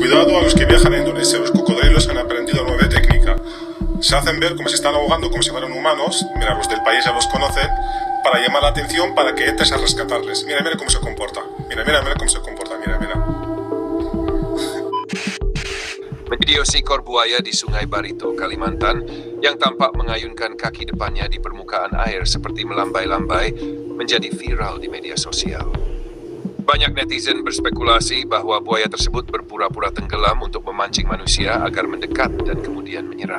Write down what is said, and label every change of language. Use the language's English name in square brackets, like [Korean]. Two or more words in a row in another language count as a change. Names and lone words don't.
[Spanish] contado a los que viajan a Indonesia, los cocodrilos han aprendido nueva técnica. Se hacen ver como se están ahogando, como si fueran humanos. Mira, los del país ya los conocen, para llamar la atención, para que entres a rescatarles. Mira, mira cómo se comporta. Mira cómo se comporta. Mira. [Indonesian] Video seekor buaya di Sungai Barito, Kalimantan, yang tampak mengayunkan kaki depannya di permukaan air seperti melambai-lambai, menjadi viral di media sosial. Banyak netizen berspekulasi bahwa buaya tersebut berpura-pura tenggelam untuk memancing manusia agar mendekat dan kemudian menyerang.